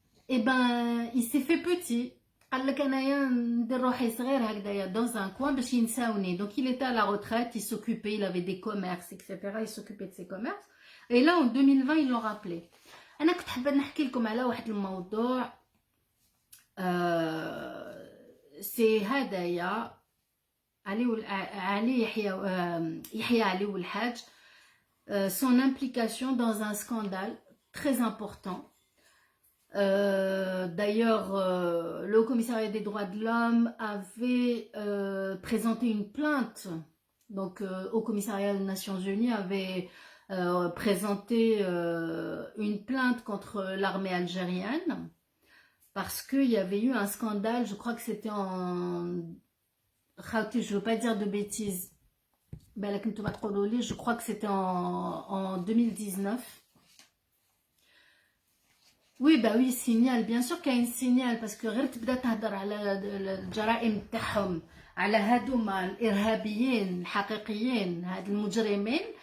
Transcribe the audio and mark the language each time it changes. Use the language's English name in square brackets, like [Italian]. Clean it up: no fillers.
[French] Et ben il s'est fait petit. [Arabic] قال لك انايا ندير روحي صغير هكذايا [French] dans un coin [Arabic] باش ينساوني. [French] Donc il était à la retraite, il s'occupait, il avait des commerces, etc. Il s'occupait de ses commerces. Et là en 2020 ils l'ont rappelé. [Arabic] انا كنت حابه نحكي لكم على واحد الموضوع. [French] C'est Hadaya Yahya Ali والحاج, son implication dans un scandale très important. D'ailleurs, le commissariat des droits de l'homme avait présenté une plainte, donc au commissariat des Nations Unies avait présenté une plainte contre l'armée algérienne parce qu'il y avait eu un scandale. Je crois que c'était je veux pas dire de bêtises, je crois que c'était en 2019. Oui, bah oui, signal. Bien sûr qu'il y a un signal parce que [Arabic] غير تبدا تهضر على الجرائم تاعهم على هادوما الإرهابيين الحقيقيين هاد المجرمين.